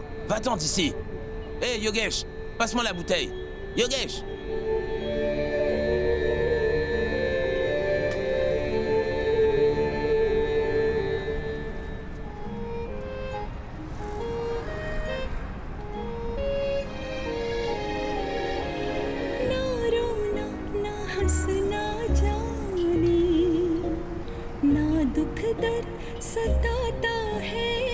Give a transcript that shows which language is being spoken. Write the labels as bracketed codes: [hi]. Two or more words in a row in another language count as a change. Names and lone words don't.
[fr] Va-t'en d'ici. Hé, Yogesh, passe-moi la bouteille. Yogesh! [hi] ना रोना ना हंसना जाने ना दुख दर्द सताता है